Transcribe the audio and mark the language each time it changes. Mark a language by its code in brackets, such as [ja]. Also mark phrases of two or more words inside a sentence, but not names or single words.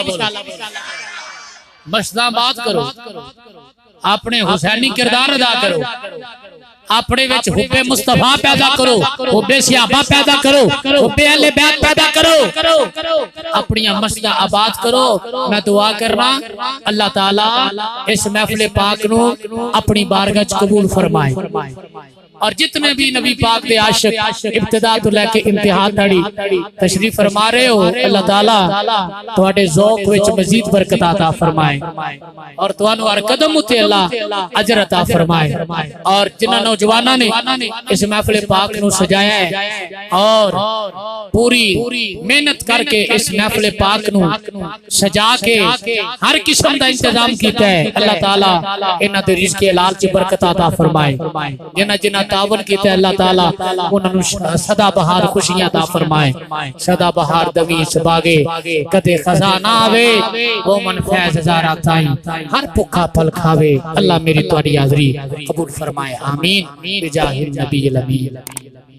[ur] بولو مشدہ بات کرو اپنے حسینی کردار ادا کرو اپنے وچ حب مصطفیٰ پیدا کرو حب صحابہ پیدا کرو حب اہل بیت پیدا کرو اپنی مسجد آباد کرو میں دعا کرنا اللہ تعالیٰ اس محفل پاک نو اپنی بارگاہ قبول فرمائے [pa] اور جتنے بھی نبی پاک دے عاشق ابتدا تو لے کے انتہا تڑی تشریف فرما رہے ہو، اللہ تعالیٰ تواڈے ذوق وچ مزید برکت عطا فرمائے اور توانو ہر قدم اتے اللہ اجر عطا فرمائے۔ اور جنہاں نوجواناں نے اس محفل پاک نو سجایا ہے اور پوری محنت کر کے اس محفل پاک نو سجا کے ہر قسم دا انتظام کیتا ہے، اللہ تعالیٰ انہاں دے رزق حلال چ برکت عطا فرمائے۔ جنہاں تعاون کیتا ہے اللہ تعالیٰ انہاں نو سدا بہار خوشیاں عطا فرمائے، سدا بہار دمی سباگے کدے خزاں نہ آوے وہ من فیض ہزارہ تائیں ہر پکا پھل کھاوے۔ اللہ میری تواڈی حاضری قبول فرمائے، آمین [ar] بجاہ النبی الامین۔